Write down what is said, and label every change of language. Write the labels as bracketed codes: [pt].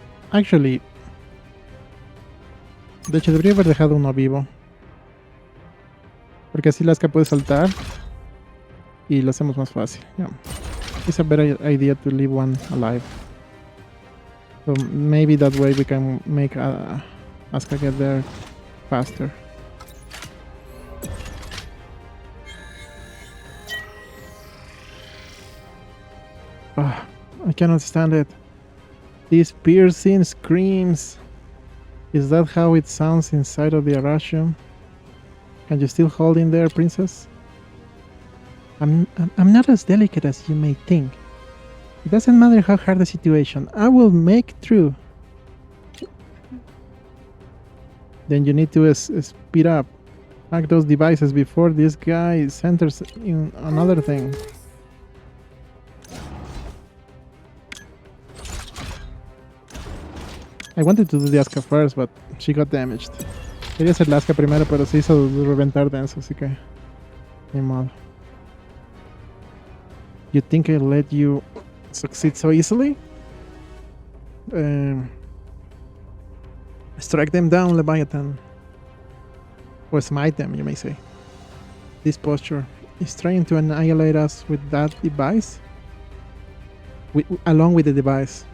[es] Actually, de hecho debería haber dejado uno vivo, porque así Asuka puede saltar y lo hacemos más fácil. [en] Yeah. It's a better idea to leave one alive, so maybe that way we can make Asuka get there faster. I cannot stand it. These piercing screams. Is that how it sounds inside of the Arashio? Can you still hold in there, princess? I'm not as delicate as you may think. It doesn't matter how hard the situation. I will make through. Then you need to speed up. Hack those devices before this guy centers in another thing. I wanted to do the Asuka first, but she got damaged. [es] Quería hacer la Asuka primero, pero se hizo reventar denso, así que ni modo. [en] You think I let you succeed so easily? Strike them down, Leviathan. Or smite them, you may say. This posture is trying to annihilate us with that device? Along with the device.